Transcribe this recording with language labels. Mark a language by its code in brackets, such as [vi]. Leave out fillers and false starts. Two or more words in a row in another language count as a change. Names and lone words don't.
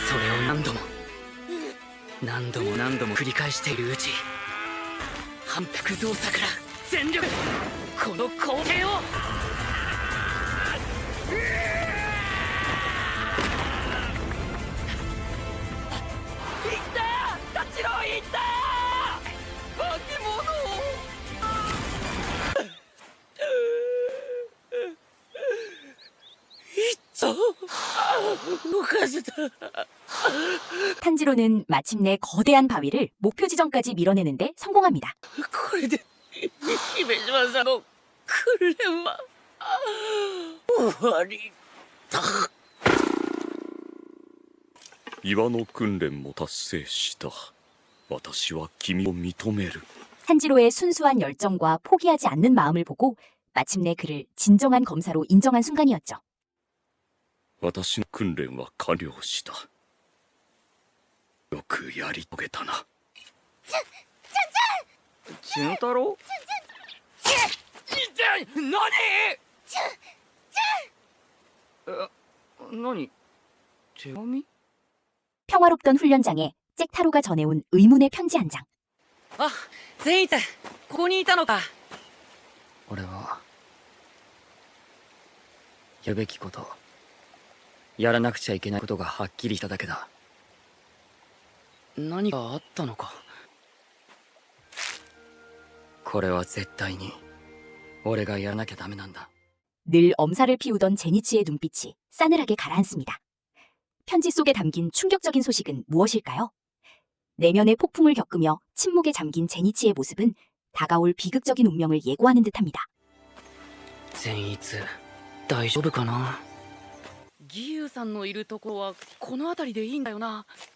[ja] それを何度も繰り返しているうち、反復動作から全力この工程を。いったー、タチローいったー、化け物。 [ko] 탄지로는 마침내 거대한 바위를 목표 지점까지 밀어내는데 성공합니다. [ja] これで姫島さんの訓練は終わりだ。岩の訓練も達成した。私は君を認める。 [ko] 탄지로의 순수한 열정과 포기하지 않는 마음을 보고 마침내 그를 진정한 검사로 인정한 순간이었죠. [ja] 私の訓練は完了した。よくやり遂げたな。純太郎？何？手紙？ [ko] 평화롭던 훈련장에 잭타로가 전해온 의문의 편지 한 장. [ja] あ、善逸、ここにいたのか。俺はやるべきこと、やらなくちゃいけないことがはっきりしただけだ。何かあったのか。これは絶対に俺がやらなきゃダメなんだ。 [ko] 늘 엄살을 피우던 제니치의 눈빛이 싸늘하게 가라앉습니다. 편지 속에 담긴 충격적인 소식은 무엇일까요? 내면의 폭풍을 겪으며 침묵에 잠긴 제니치의 모습은 다가올 비극적인 운명을 예고하는 듯합니다. [ja] 善逸、大丈夫かな。義勇さんのいるところはこの辺りでいいんだよな。